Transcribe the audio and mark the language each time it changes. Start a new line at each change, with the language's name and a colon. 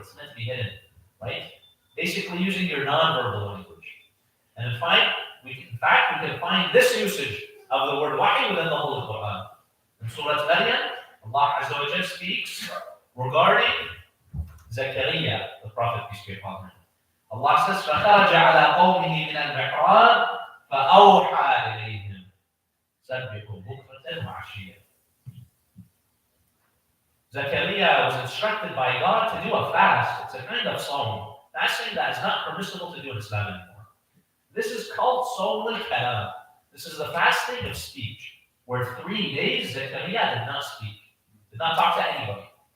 English: It's meant to be hidden, right? Basically using your non-verbal language. And in fact, we can find this usage of the word wahi within the Holy Quran. In Surah Maryam, Allah Azza wa Jalla speaks regarding Zakaria, the Prophet, peace be upon him. Allah says,
Arabic: فَخَرَجَ عَلَىٰ قَوْمِهِ مِنَ الْمِحْرَابِ فَأَوْحَىٰ إِلَيْهِمْ سَبِّحُوا بُكْرَةً وَعَشِيًّا.
English: Zakaria was instructed by God to do a fast. It's a kind of sawm. Fasting that is not permissible to do in Islam anymore. This is called Sawm al-Kalam. This is the fasting of speech, where 3 days Zakaria did not speak, did not talk to anybody.